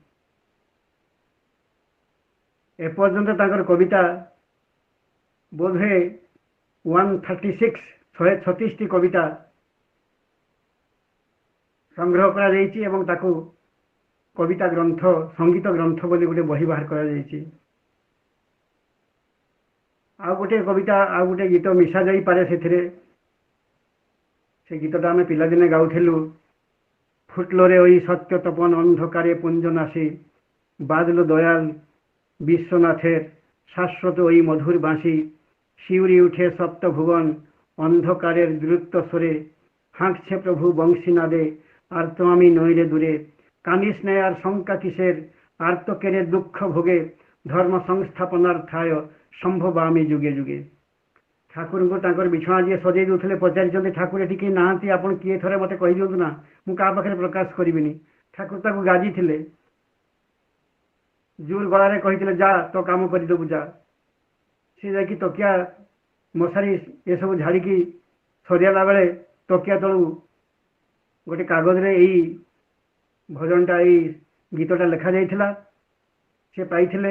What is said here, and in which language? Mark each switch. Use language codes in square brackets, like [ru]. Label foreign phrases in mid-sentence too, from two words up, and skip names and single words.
[or] ଏପର୍ଯ୍ୟନ୍ତ ତାଙ୍କର କବିତା ବୋଧହୁଏ 136ଟି କବିତା ସଂଗ୍ରହ କରାଯାଇଛି ଏବଂ ତାକୁ କବିତା ଗ୍ରନ୍ଥ, ସଙ୍ଗୀତ ଗ୍ରନ୍ଥ ବୋଲି ଗୋଟେ ବହି ବାହାର କରାଯାଇଛି। ଆଉ ଗୋଟେ କବିତା, ଆଉ ଗୋଟେ ଗୀତ ମିଶା ଯାଇପାରେ ସେଥିରେ। ସେ ଗୀତଟା ଆମେ ପିଲାଦିନେ ଗାଉଥିଲୁ। [bn] ফুটলরে ওই সত্য তপন অন্ধকারে পুঞ্জনাশী, বাজলো দয়াল বিশ্বনাথের শাশ্বত ওই মধুর বাঁশি, শিউরি উঠে সপ্তভুবন অন্ধকারের দ্রুত স্বরে, হাঁকছে প্রভু বংশীনাদে, আর তো আমি নইরে দূরে, কানিস নেয় আর শঙ্কা কিসের, আর তো কেড়ে দুঃখ ভোগে, ধর্ম সংস্থাপনার্থায় সম্ভব আমি যুগে যুগে। [or] ଠାକୁରଙ୍କୁ ତାଙ୍କର ବିଛଣା ଯିଏ ସଜେଇ ଦେଉଥିଲେ ପଚାରିଛନ୍ତି, ଠାକୁର ଏଠି କେହି ନାହାନ୍ତି, ଆପଣ କିଏ ଥରେ ମୋତେ କହିଦିଅନ୍ତୁ ନା, ମୁଁ କାହା ପାଖରେ ପ୍ରକାଶ କରିବିନି। ଠାକୁର ତାକୁ ଗାଜିଥିଲେ, ଜୋର ଗଳାରେ କହିଥିଲେ, ଯା ତୋ କାମ କରିଦେବୁ ଯା। ସେ ଯାଇକି ତକିଆ ମଶାରୀ ଏସବୁ ଝାଡ଼ିକି ସରିଗଲା ବେଳେ ତକିଆ ତଳୁ ଗୋଟେ କାଗଜରେ ଏଇ ଭଜନଟା, ଏଇ ଗୀତଟା ଲେଖାଯାଇଥିଲା, ସେ ପାଇଥିଲେ।